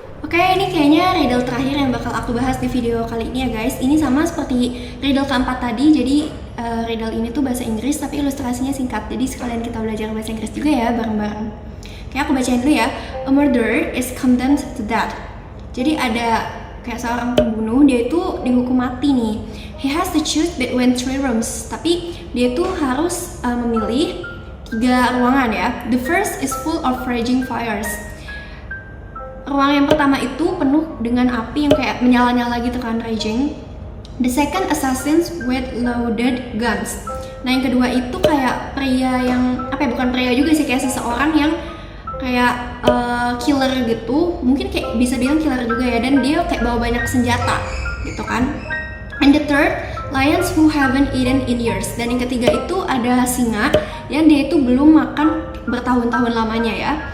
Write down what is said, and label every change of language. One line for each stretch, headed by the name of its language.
Indonesian: Oke, ini kayaknya riddle terakhir yang bakal aku bahas di video kali ini ya guys. Ini sama seperti riddle keempat tadi, jadi riddle ini tuh bahasa Inggris tapi ilustrasinya singkat. Jadi sekalian kita belajar bahasa Inggris juga ya bareng-bareng. Kayak aku bacain dulu ya.
English: A murderer is condemned to death.
Indonesian: Jadi ada kayak seorang pembunuh, dia itu dihukum mati nih.
English: He has to choose between 3 rooms.
Indonesian: Tapi dia tuh harus memilih 3 ruangan ya.
English: The first is full of raging fires.
Indonesian: Ruang yang pertama itu penuh dengan api yang kayak menyala-nyala gitu kan, raging.
English: The second, assassins with loaded guns.
Indonesian: Nah yang kedua itu kayak pria yang bukan pria juga sih, kayak seseorang yang kayak killer gitu, mungkin kayak bisa bilang killer juga ya, dan dia kayak bawa banyak senjata gitu kan.
English: And the third, lions who haven't eaten in years.
Indonesian: Dan yang ketiga itu ada singa yang dia itu belum makan bertahun-tahun lamanya ya.